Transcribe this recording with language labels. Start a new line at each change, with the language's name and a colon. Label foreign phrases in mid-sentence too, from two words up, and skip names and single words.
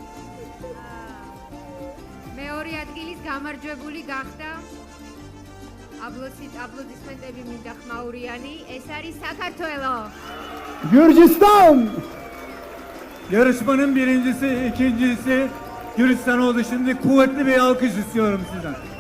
Georgian: მეორე ადგილის გამარჯვებული გახდა. აპლოდისმენტები მინდა ხმაურიანი. ეს არის საქართველო.
Turkish: Gürcistan! Yarışmanın birincisi, ikincisi Gürcistan oldu. Şimdi kuvvetli bir alkış istiyorum sizden.